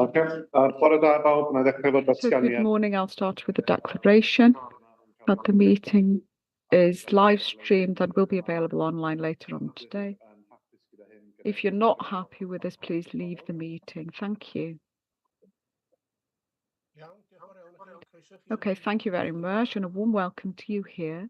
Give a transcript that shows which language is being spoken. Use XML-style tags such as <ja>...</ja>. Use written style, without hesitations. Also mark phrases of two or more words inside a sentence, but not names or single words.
<cy>Ocê, bore da bawb, na ddechrau fod</cy> <en>So good</en> <cy>datganiad.</cy> <en>morning. I'll start with the declaration that the meeting is live streamed and will be available online later on today. If you're not happy with this, please leave the meeting. Thank you. Okay, thank you very much and a warm welcome to you here.</en>